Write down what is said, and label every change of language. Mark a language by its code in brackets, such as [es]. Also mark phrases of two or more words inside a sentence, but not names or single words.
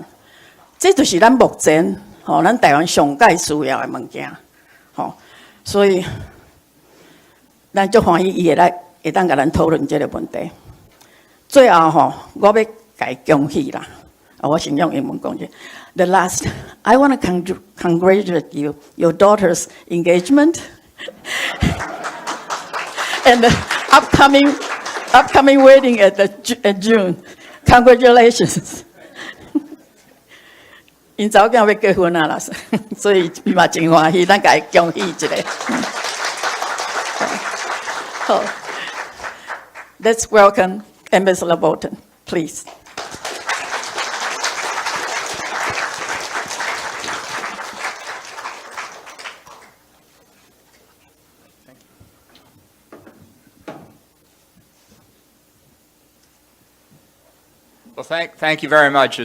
[nan] 这就是咱目前吼，咱台湾上界需要的物件吼。所以，咱足欢喜伊会当甲咱讨论这个问题。最后吼，我要甲伊恭喜啦。我先用英文讲者。 [en] The last, I want to congratulate you, your daughter's engagement, and the upcoming wedding at June. Congratulations. [nan] 因早间要结婚啊啦，所以伊嘛真欢喜，咱甲伊恭喜一下。 [en] 好 ，Let's welcome Ambassador Bolton, please. Well, thank you very much.